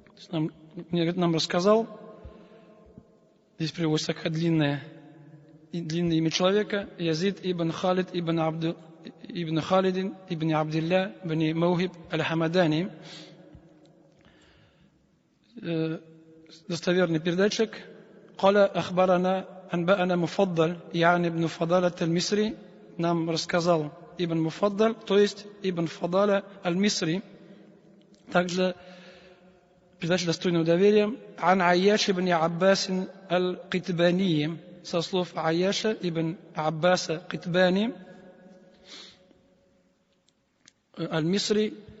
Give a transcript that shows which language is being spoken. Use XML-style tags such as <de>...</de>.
<ru>Нам рассказал, здесь приводится как длинное имя человека, Язид ибн Халид ибн Халидин ибн Абдилля ибн Моухиб аль-Хамадани. Достоверный передатчик.</ru> <ar>قال أخبرنا أنبأنا مفضل يعني ابن فضالة المصري.</ar> <ru>Нам рассказал Ибн Муфаддаль, то есть Ибн Фадаля аль-Мисри. Также передача достойного доверия. Ан Айяш ибн Аббас аль-Китбани. Со слов Айяша ибн Аббаса Китбани аль-Мисри.</ru>